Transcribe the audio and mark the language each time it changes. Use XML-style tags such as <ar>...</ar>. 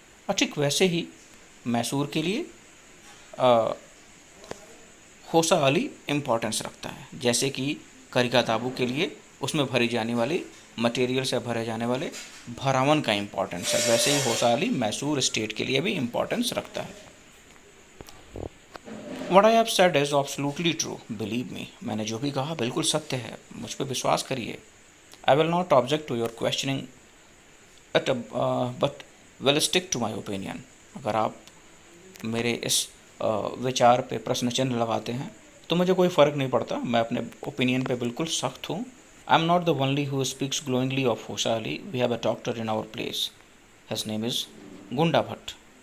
<hi>और ठीक वैसे ही मैसूर के लिए होसा अली इम्पोर्टेंस रखता है, जैसे कि करिगादाबू के लिए उसमें भरी जाने वाली मटेरियल से भरे जाने वाले भरावन का इम्पोर्टेंस है, वैसे ही होसा अली मैसूर स्टेट के लिए भी इम्पोर्टेंस रखता है।</hi> <en>What I have said is absolutely true, believe me.</en> <hi>मैंने जो भी कहा बिल्कुल सत्य है, मुझ पर विश्वास करिए।</hi> <en>I will not object to your questioning it, but will stick to my opinion.</en> <hi>अगर आप मेरे इस विचार पे प्रश्न चिन्ह लगाते हैं तो मुझे कोई फ़र्क नहीं पड़ता, मैं अपने ओपिनियन पे बिल्कुल सख्त हूँ।</hi> <en>I am not the only who speaks glowingly of Hosahalli, we have a doctor in our place, his name is Gunda Bhatt.</en>